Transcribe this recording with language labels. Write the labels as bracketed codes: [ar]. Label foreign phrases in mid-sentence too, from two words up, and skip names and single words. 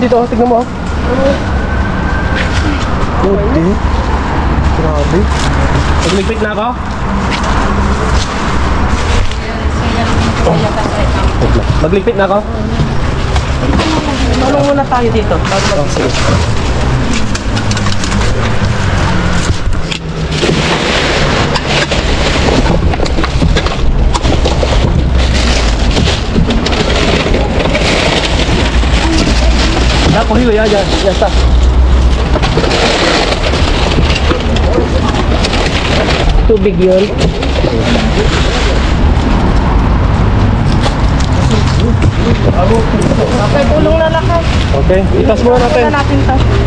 [tl] Dito, oh. Tignan mo, oh. Good, grabe. Magligpit na ako? Magligpit na ako? Tulong muna tayo dito. Oh, sige. [es] Ya, cogido ya está. [tl] Tubig yun. Okay, tulong na lakas. Okay, itas muna natin. Tulong na natin to.